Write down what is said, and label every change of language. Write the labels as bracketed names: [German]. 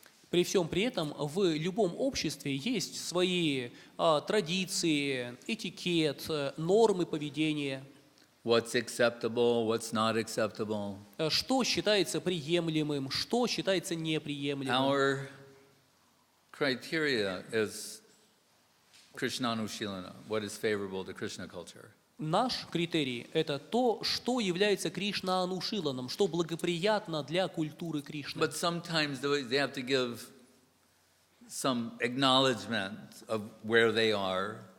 [Russian] При всем при этом в любом обществе есть свои традиции, этикет, нормы поведения. [English] What's acceptable, what's not acceptable. [Russian] Что считается приемлемым, что считается неприемлемым. [English] Our criteria is Krishnanushilana, what is favorable to Krishna culture. [Russian] Наш критерий – это то, что является Кришна-анушиланом, что благоприятно для культуры Кришны. [English] But sometimes they have to give some acknowledgement of where they are.